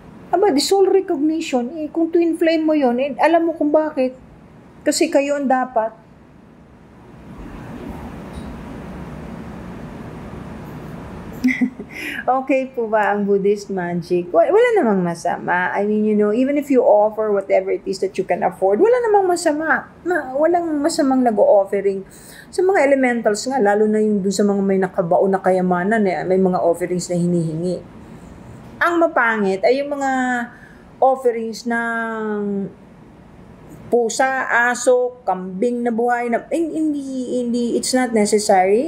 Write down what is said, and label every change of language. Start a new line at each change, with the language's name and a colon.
Filipino: Aba, the soul recognition, kung twin flame mo yun, alam mo kung bakit. Kasi kayo ang dapat. Okay po ba ang Buddhist magic? Wala namang masama.
English: I mean, even if you offer whatever it is that you can afford,
Filipino: wala namang masama. Walang masamang nag-o-offering. Sa mga elementals nga, lalo na yung dun sa mga may nakabao na kayamanan, may mga offerings na hinihingi. Ang mapangit ay yung mga offerings ng pusa, aso, kambing na buhay na hindi
English: it's not necessary.